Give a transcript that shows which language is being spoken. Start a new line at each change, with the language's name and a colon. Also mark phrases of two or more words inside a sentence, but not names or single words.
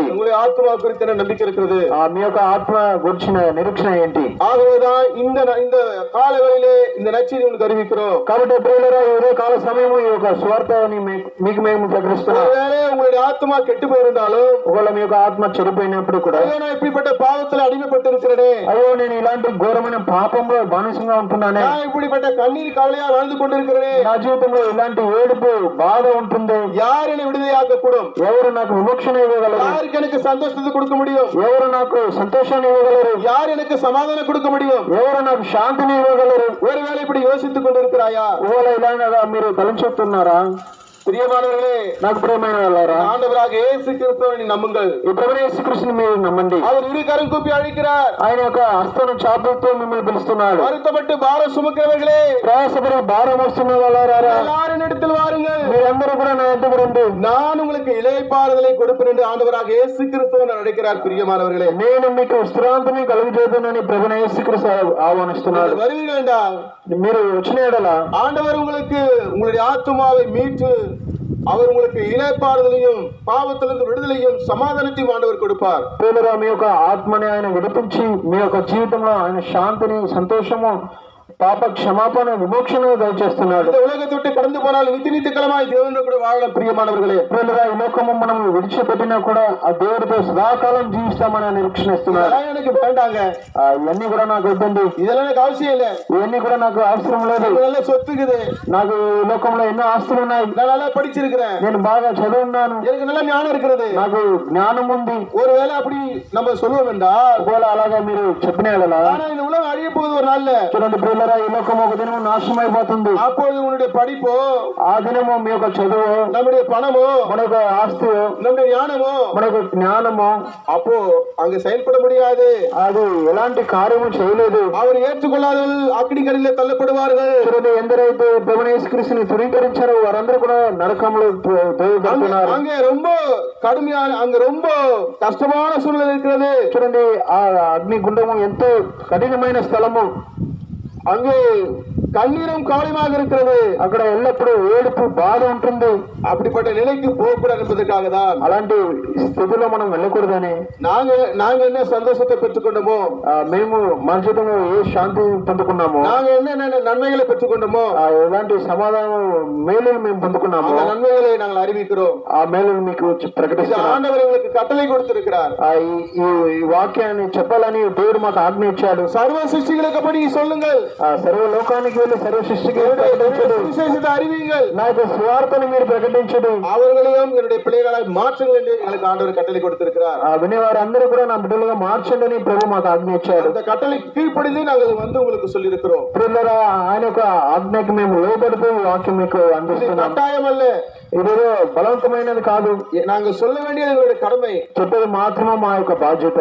Tamil: உங்களுடைய ஆத்மா குறித்த நம்பிக்கை இருக்கிறது.
Telugu: మీ యొక్క ఆత్మ గురించిన నిరీక్షణ ఏంటి?
Tamil: ஆகவேதான் இந்த காலவெளியிலே இந்த நற்செய்தி உங்களுக்கு அறிவிக்கிறோம்.
Telugu: కాబట్టి ప్రియులారా, ఇదే కాల సమయము ఈ యొక్క స్వార్థని మీకు మేము ప్రకటిస్తున్నాం.
Tamil: ஒருவேளை உங்களுடைய ஆத்மா கெட்டு இருந்தாலும்,
Telugu: ఒకవేళ మీ యొక్క ఆత్మ చెడిపోయినప్పుడు కూడా,
Tamil: అయ్యో நான் இப்படிப்பட்ட பாவத்தில் அடிமைப்பட்டு இருக்கிறேனே,
Telugu: అయ్యో నేను ఇలాంటి ఘోరమైన పాపంలో బానిసంగా ఉంటున్నానే,
Tamil: நான் இப்படிப்பட்ட கண்ணீர் கவலையா வாழ்ந்து கொண்டிருக்கிறேனே,
Telugu: నా జీవితంలో ఇలాంటి ఏడుపు బాధ ఉంటుంది,
Tamil: யார் என்னை விடுதலையாக்க கூடும்?
Telugu: ఎవరు నాకు విమోక్షణ ఇవ్వగలరు?
Tamil: யாருக்கு எனக்கு சந்தோஷத்தை கொடுக்க முடியும்?
Telugu: ఎవరు నాకు సంతోషాన్ని ఇవ్వగలరు?
Tamil: யார் எனக்கு సమాధానం கொடுக்க முடியும்?
Telugu: ఎవరు నాకు శాంతిని ఇవ్వగలరు?
Tamil: ஒருவேளை இப்படி யோசித்துக் கொண்டிருக்கிறாயா?
Telugu: ఒకవేళ ఇలాగా మీరు తలంచుతున్నారా?
Tamil: பிரியமானவர்களே,
Telugu: నాకు ప్రియమైన వాళ్ళారా,
Tamil: ஆண்டவராக இயேசு கிறிஸ்துவை நம்புங்கள்.
Telugu: ఈ ప్రభువైన యేసుక్రీస్తుని మీరు నమ్మండి.
Tamil: அவர் இரு கரம் கூப்பி அழைக்கிறார்.
Telugu: ఆయన యొక్క హస్తను చాపులతో మిమ్మల్ని పిలుస్తున్నాడు.
Tamil: வருத்தப்பட்டு பாரம் சுமக்கிறவர்களே,
Telugu: ప్రయాసపడి భారం వస్తున్న వాళ్ళారా,
Tamil: எல்லாரும் இடத்தில் வாருங்கள்,
Telugu: మీరందరూ కూడా నా ఎద్దుకు రండి,
Tamil: நான் உங்களுக்கு இளைப்பாறுதலை கொடுப்பேன் என்று ஆண்டவராக இயேசு கிறிஸ்துவை அழைக்கிறார். பிரியமானவர்களே,
Telugu: నేను మీకు విశ్రాంతిని కలుగజేయదునని ప్రభువైన యేసుక్రీస్తు ఆహ్వానిస్తున్నాడు.
Tamil: வருவீர்கள் என்றால்
Telugu: మీరు వచ్చిన ఎడల
Tamil: ஆண்டவர் உங்களுக்கு உங்களுடைய ஆத்துமாவை மீட்டு அவர் உங்களுக்கு இளைப்பாறுதலையும் பாவத்திலிருந்து விடுதலையும் சமாதானத்தையும் ஆண்டவர் கொடுப்பார்.
Telugu: ప్రియులారా, మీ యొక్క ఆత్మని ఆయన విడిపించి మీ యొక్క జీవితంలో ఆయన శాంతిని, సంతోషము, పాప క్షమాపణ, విమోక్షణ దయచేస్తున్నాడు.
Tamil: இந்த உலகத்தை விட்டு கடந்து போனால் நித்திய காலமாய் தேவனோடு கூட வாழலாம். பிரியமானவர்களே,
Telugu: ప్రియులారా, ఈ లోకము మనం విడిచిపెట్టినా కూడా ఆ దేవుడితో సదాకాలం జీవిస్తామని నిరీక్షణ ఇస్తున్నాడు.
Tamil: இதெல்லாம் எனக்கு வேண்டாங்க,
Telugu: ఇవన్నీ కూడా నాకు వద్దండి,
Tamil: இதெல்லாம் எனக்கு அவசியம் இல்ல,
Telugu: ఇవన్నీ కూడా నాకు అవసరం లేదు,
Tamil: நல்ல சொத்துக்குது,
Telugu: నాకు ఈ లోకంలో ఎన్నో ఆస్తులు ఉన్నాయి,
Tamil: நான் நல்லா படிச்சிருக்கிறேன்,
Telugu: నేను బాగా చదువున్నాను,
Tamil: எனக்கு நல்ல ஞானம் இருக்கிறது,
Telugu: నాకు జ్ఞానం ఉంది.
Tamil: ஒருவேளை அப்படி நம்ம சொல்லுவோம் என்றால்,
Telugu: ఒకవేళ అలాగా మీరు చెప్పిన ఎడలా,
Tamil: ஆனா இந்த உலகம் அழிய போகுது ஒரு நாள்ல.
Telugu: చూడండి ప్రియులారా, ఈ లోకం ఒక దినము నాశనం అయిపోతుంది.
Tamil: அப்பொழுது உன்னுடைய படிப்போ,
Telugu: ఆ దినము మీ యొక్క చదువు,
Tamil: நம்முடைய பணமோ,
Telugu: మన యొక్క ఆస్తి,
Tamil: நம்முடைய ஞானமோ,
Telugu: మన యొక్క జ్ఞానము
Tamil: அப்போ அங்க செயல்பட முடியாது.
Telugu: అది ఎలాంటి కార్యము చేయలేదు.
Tamil: அவர் ஏற்றுக்கொள்ளாதவர்கள் அக்னிக்கடலிலே தள்ளப்படுவார்கள்.
Telugu: చూడండి, ఎందరైతే ప్రభువైన యేసుక్రీస్తుని ధృవీకరించారో వారందరూ కూడా నరకంలో దోయబడుతున్నారు.
Tamil: அங்கே ரொம்ப கடுமையான, அங்க ரொம்ப కష్టமான సూழ்நிலை இருக்கிறது.
Telugu: చూడండి, ఆ అగ్ని గుండము ఎంతో కఠినమైన స్థలము,
Tamil: அங்கே கண்ணீரும் கவலையுமாக இருக்கிறது.
Telugu: అక్కడ ఎల్లప్పుడూ ఏడుపు, బాధ ఉంటుంది.
Tamil: அப்படிப்பட்ட நிலைக்கு போகக்கூடாது என்பதற்காக தான்
Telugu: అలాంటి స్థితిలో మనం వెళ్ళకూడదని
Tamil: நாங்க என்ன சந்தோஷத்தை பெற்றுக்கொண்டோமோ,
Telugu: మేము మన జీవితంలో ఏ శాంతి పొందుకున్నామో,
Tamil: நாங்க என்ன நன்மைகளை பெற்றுக்கொண்டோமோ,
Telugu: ఎలాంటి సమాధానం, మేలును మేము పొందుకున్నామో,
Tamil: அந்த நன்மைகளை நாங்கள் அறிவிக்கிறோம்.
Telugu: ఆ మేలును మీకు ప్రకటిస్తున్నాం.
Tamil: ஆண்டவர் எங்களுக்கு கட்டளை கொடுத்திருக்கிறார்.
Telugu: ఈ వాక్యాన్ని చెప్పాలని దేవుడు మాకు ఆజ్ఞ ఇచ్చాడు.
Tamil: சர்வ சிருஷ்டிகளுக்கு படி சொல்லுங்கள்,
Telugu: సర్వ లోకానికి వెళ్ళి సర్వ సృష్టికి
Tamil: விசேஷத்தை அறிவியுங்கள்,
Telugu: నా యొక్క సువార్తను మీరు ప్రకటించదు,
Tamil: அவர்களையும் என்னுடைய பிள்ளைகளாய் மாற்றுங்கள் என்று எங்களுக்கு ஆண்டவர் கட்டளை கொடுத்திருக்கிறார்.
Telugu: ఆ వినేవారు అందరూ కూడా నా బిడ్డలుగా మార్చండి అని ప్రభు మాకు ఆజ్ఞ ఇచ్చాడు.
Tamil: அந்த கட்டளைக்கு கீழ்ப்படிந்து நாங்கள் வந்து உங்களுக்கு சொல்லி இருக்கிறோம்.
Telugu: ప్రియులారా, ఆయన యొక్క ఆజ్ఞకి మేము లోబడుతూ ఈ వాక్యం మీకు అందిస్తున్నాం.
Tamil: கட்டாயம் அல்ல,
Telugu: ఇదేదో బలవంతమైనది కాదు,
Tamil: நாங்கள் சொல்ல வேண்டியது எங்களுடைய கடமை.
Telugu: చెప్పేది మాత్రమే మా యొక్క బాధ్యత.